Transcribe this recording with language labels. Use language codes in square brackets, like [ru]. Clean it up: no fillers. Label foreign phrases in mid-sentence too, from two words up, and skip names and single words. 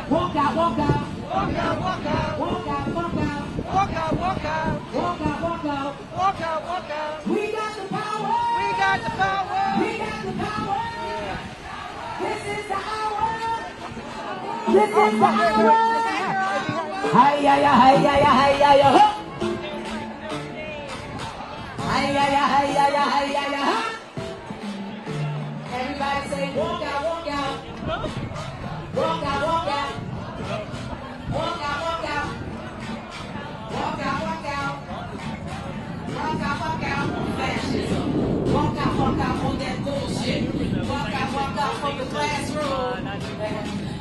[en] Walk out, walk out. Walk out, walk out! Walk out, walk out. Walk out, walk out! Walk out, walk out. Walk out, walk out! We got the power. We got the power! We got the power. This is the hour. This is the hour. Hi-ya-ya, hi-ya-ya, hi-ya-ya, ho. Hi-ya-ya, hi-ya-ya, hi-ya-ya, ho. Everybody say walk out, walk out. Walk out, walk out. Walk out, walk out. Walk out, walk out. Walk out, walk out on fascism. Walk out on that bullshit. Walk out from the classroom.